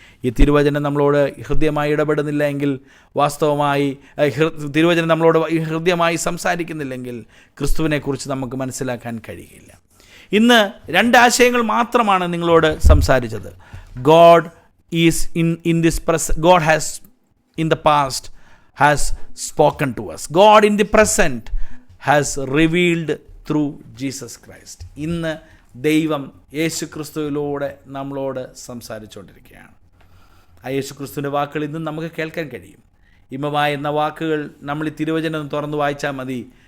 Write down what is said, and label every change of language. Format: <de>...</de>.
<ml>ഈ തിരുവചനം നമ്മളോട് ഹൃദ്യമായി ഇടപെടുന്നില്ല എങ്കിൽ, വാസ്തവമായി തിരുവചനം നമ്മളോട് ഹൃദ്യമായി സംസാരിക്കുന്നില്ലെങ്കിൽ ക്രിസ്തുവിനെക്കുറിച്ച് നമുക്ക് മനസ്സിലാക്കാൻ കഴിയില്ല. ഇന്ന് 2 ആശയങ്ങൾ മാത്രമാണ് നിങ്ങളോട് സംസാരിച്ചത്.</ml> <en>God is in this God has in the past has spoken to us. God in the present has revealed through Jesus Christ.</en> <ml>ഇന്ന് ദൈവം യേശുക്രിസ്തുവിലൂടെ നമ്മളോട് സംസാരിച്ചുകൊണ്ടിരിക്കുകയാണ്. ആ യേശുക്രിസ്തുവിൻ്റെ വാക്കുകൾ ഇന്നും നമുക്ക് കേൾക്കാൻ കഴിയും. ഇമമായ എന്ന വാക്കുകൾ നമ്മൾ ഈ തിരുവചനം തുറന്നു വായിച്ചാൽ മതി.</ml>